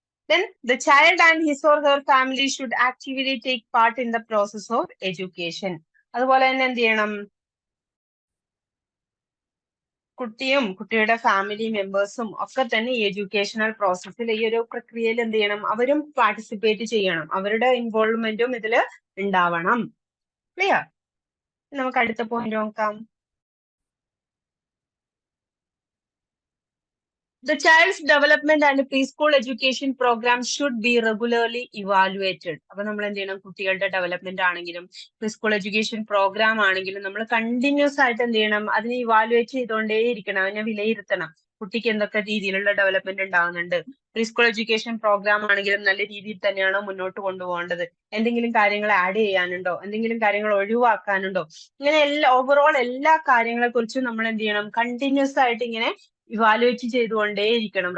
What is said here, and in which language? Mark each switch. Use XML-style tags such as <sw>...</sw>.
<en>Then the child and his or her family should actively take part in the process of education.</en> <ml>അതുപോലെ തന്നെ എന്ത് ചെയ്യണം, കുട്ടിയും കുട്ടിയുടെ ഫാമിലി മെമ്പേഴ്സും ഒക്കെ തന്നെ ഈ എഡ്യൂക്കേഷണൽ പ്രോസസ്സിൽ ഈ ഒരു പ്രക്രിയയിൽ എന്ത് ചെയ്യണം, അവരും പാർട്ടിസിപ്പേറ്റ് ചെയ്യണം, അവരുടെ ഇൻവോൾവ്മെന്റും ഇതിൽ ഉണ്ടാവണം. ക്ലിയർ? നമുക്ക് അടുത്ത പോയിന്റ് നോക്കാം.</ml> <en>The child's development and preschool education program should be regularly evaluated.</en> <ml>അപ്പൊ നമ്മൾ എന്ത് ചെയ്യണം, കുട്ടികളുടെ ഡെവലപ്മെന്റ് ആണെങ്കിലും പ്രീസ്കൂൾ എഡ്യൂക്കേഷൻ പ്രോഗ്രാം ആണെങ്കിലും നമ്മൾ കണ്ടിന്യൂസ് ആയിട്ട് എന്ത് ചെയ്യണം, അതിനെ ഇവാലുവേറ്റ് ചെയ്തുകൊണ്ടേയിരിക്കണം, അതിനെ വിലയിരുത്തണം. കുട്ടിക്ക് എന്തൊക്കെ രീതിയിലുള്ള ഡെവലപ്മെന്റ് ഉണ്ടാകുന്നുണ്ട്, പ്രീസ്കൂൾ എഡ്യൂക്കേഷൻ പ്രോഗ്രാം ആണെങ്കിലും നല്ല രീതിയിൽ തന്നെയാണോ മുന്നോട്ട് കൊണ്ടുപോകേണ്ടത്, എന്തെങ്കിലും കാര്യങ്ങൾ ആഡ് ചെയ്യാനുണ്ടോ, എന്തെങ്കിലും കാര്യങ്ങൾ ഒഴിവാക്കാനുണ്ടോ, ഇങ്ങനെ ഓവറോൾ എല്ലാ കാര്യങ്ങളെ കുറിച്ചും നമ്മൾ എന്ത് ചെയ്യണം, കണ്ടിന്യൂസ് ആയിട്ട് ഇങ്ങനെ ഇവാലുവേറ്റ് ചെയ്തുകൊണ്ടേയിരിക്കണം.</ml>